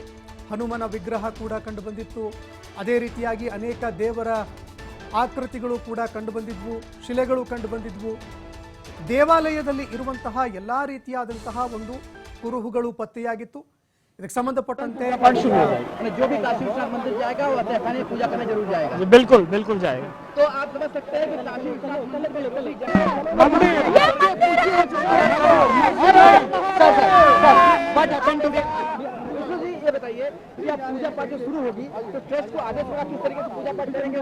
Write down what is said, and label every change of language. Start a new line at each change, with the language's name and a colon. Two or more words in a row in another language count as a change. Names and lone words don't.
Kannada: ಹನುಮನ ವಿಗ್ರಹ ಕೂಡ ಕಂಡು ಬಂದಿತ್ತು. ಅದೇ ರೀತಿಯಾಗಿ ಅನೇಕ ದೇವರ ಆಕೃತಿಗಳು ಕೂಡ ಕಂಡು ಬಂದಿದ್ವು. ಶಿಲೆಗಳು ಕಂಡು ಬಂದಿದ್ವು. ದೇವಾಲಯದಲ್ಲಿ ಇರುವಂತಹ ಎಲ್ಲ ರೀತಿಯಾದಂತಹ ಒಂದು ಕುರುಹುಗಳು ಪತ್ತೆಯಾಗಿತ್ತು. ಇದಕ್ಕೆ ಸಂಬಂಧಪಟ್ಟಂತೆ
Hindi: जो भी काशी विश्वनाथ मंदिर जाएगा वो तहखाने पूजा करने जरूर जाएगा. बिल्कुल बिल्कुल जाएगा. तो आप समझ सकते हैं कि काशी विश्वनाथ मंदिर में लोकल ये बताइए कि आप पूजा पाठ जो शुरू होगी तो ट्रस्ट को आदेश होगा किस तरीके से पूजा पाठ करेंगे.